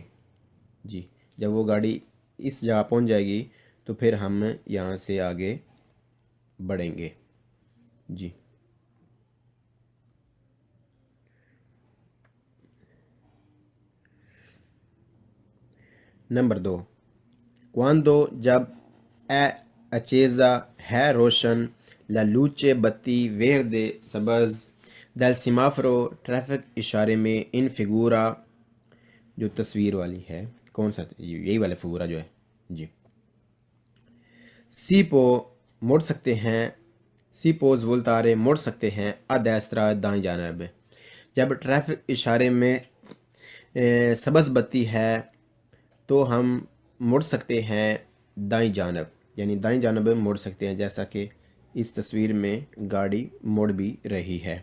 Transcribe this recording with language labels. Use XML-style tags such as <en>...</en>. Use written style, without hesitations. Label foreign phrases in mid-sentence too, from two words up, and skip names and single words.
<ur>جی جب وہ گاڑی اس جگہ پہنچ جائے گی تو پھر ہم یہاں سے آگے بڑھیں گے. جی نمبر 2. Quando جب accesa ہے روشن</ur> <it>la luce</it> <ur>بتی verde سبز</ur> <it>del semaforo</it> <ur>ٹریفک اشارے میں</ur> <it>in figura</it> <ur>جو تصویر والی ہے کون سا یہی والا فگورا جو ہے. جی</ur> <it>si può</it> <ur>موڑ سکتے ہیں.</ur> <it>si può voltare</it> <ur>موڑ سکتے ہیں</ur> <it>a destra</it> <ur>دائیں جانب. جب ٹریفک اشارے میں سبز بتی ہے تو ہم موڑ سکتے ہیں دائیں جانب, یعنی دائیں جانب موڑ سکتے ہیں جیسا کہ اس تصویر میں گاڑی موڑ بھی رہی ہے.</ur>